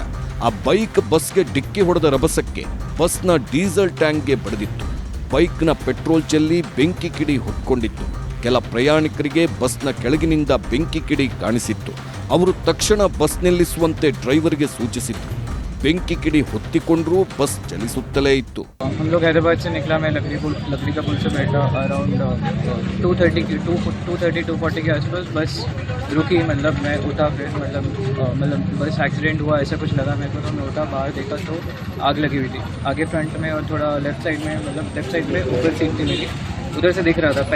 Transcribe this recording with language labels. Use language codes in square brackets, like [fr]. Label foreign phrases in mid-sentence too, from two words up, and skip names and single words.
[kn] ಆ ಬೈಕ್ ಬಸ್ಗೆ ಡಿಕ್ಕಿ ಹೊಡೆದ ರಭಸಕ್ಕೆ ಬಸ್ನ ಡೀಸೆಲ್ ಟ್ಯಾಂಕ್ಗೆ ಬಡಿದಿತ್ತು. ಬೈಕ್ನ ಪೆಟ್ರೋಲ್ ಚೆಲ್ಲಿ ಬೆಂಕಿ ಕಿಡಿ ಹೊತ್ಕೊಂಡಿತ್ತು. ಕೆಲ ಪ್ರಯಾಣಿಕರಿಗೆ ಬಸ್ನ ಕೆಳಗಿನಿಂದ ಬೆಂಕಿ ಕಿಡಿ ಕಾಣಿಸಿತ್ತು. ಅವರು ತಕ್ಷಣ ಬಸ್ ನಿಲ್ಲಿಸುವಂತೆ ಡ್ರೈವರ್ಗೆ ಸೂಚಿಸಿದ್ರು. ಬೆಂಕಿ ಕಿಡಿ ಹೊತ್ತಿಕೊಂಡ್ರೂ ಬಸ್ ಚಲಿಸುತ್ತಲೇ ಇತ್ತು. [hi] हम लोग हैदराबाद से निकला, मैं लकड़ी का पुल से बैठा. अराउंड 2:40 के आसपास बस रुकी. मतलब मैं उठा, फिर मतलब बस एक्सीडेंट हुआ ऐसा कुछ लगा. मैं तो उठा, बाहर देखा तो आग लगी हुई थी. आगे फ्रंट में और थोड़ा [en] left side [hi] में, मतलब [en] left side [hi] में ऊपर सीट थी मेरी, उधर से दिख रहा था।